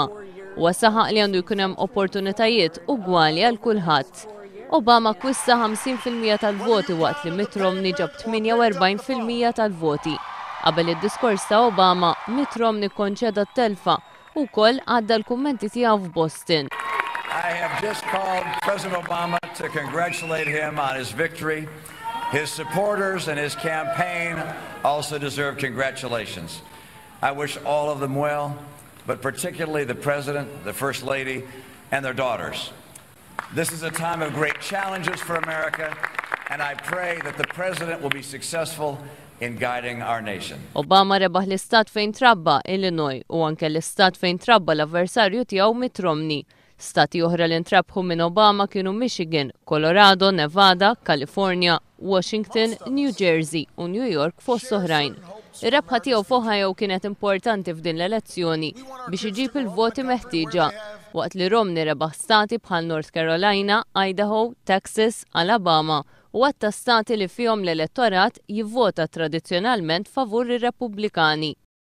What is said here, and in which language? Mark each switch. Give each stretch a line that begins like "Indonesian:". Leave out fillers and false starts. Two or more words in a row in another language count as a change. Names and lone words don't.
Maltese: U saħaq li għandu jkun hemm opportunitajiet ugwali għal kulħadd. Obama kwissa 50% tal-voti waqt li Mitt Romney ġab 48% tal-voti. Qabel id-diskors ta' Obama, Mitt Romney konċeda t-telfa u koll għadda l-kummenti tiegħu f'Boston.
English: I have just called President Obama to congratulate him on his victory. His supporters and his campaign also deserve congratulations. I wish all of them well, but particularly the President, the First Lady, and their daughters. This is a time of great challenges for America, and I pray that the President will be successful in guiding our nation.
Maltese: Obama rebaħ l-istat fejn trabba Illinois u anke l-istat fejn trabba l-avversarju tiegħu Mitt Romney. Stati oħra li ntrabħu minn Obama kienu Michigan, Colorado, Nevada, California, Washington, New Jersey u New York fost oħrajn. Ir-rebħa tiegħu f'Ohio kienet importanti f'din l-elezzjoni biex iġib il-voti meħtieġa waqt li Romney rebaħ stati bħal North Carolina, Idaho, Texas, Alabama u għatta stati li fihom l-elettorat jivvota tradizzjonalment favur ir-Repubblikani.